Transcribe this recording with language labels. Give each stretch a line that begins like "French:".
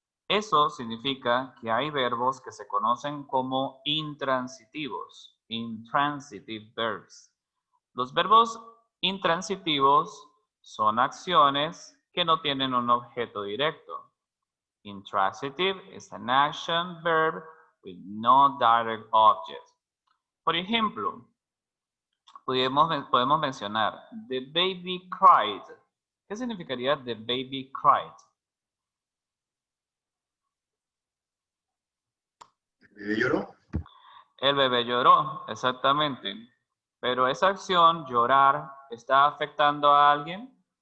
Spanish: Eso significa que hay verbos que se conocen como intransitivos,
English: intransitive verbs.
Spanish: Los verbos intransitivos son acciones que no tienen un objeto directo.
English: Intransitive is an action verb with no direct object.
Spanish: Por ejemplo, podemos mencionar
English: the baby cried.
Spanish: ¿Qué significaría
English: the baby cried?
Spanish: ¿El bebé lloró? El bebé lloró, exactamente. Pero esa acción, llorar, ¿está afectando a alguien?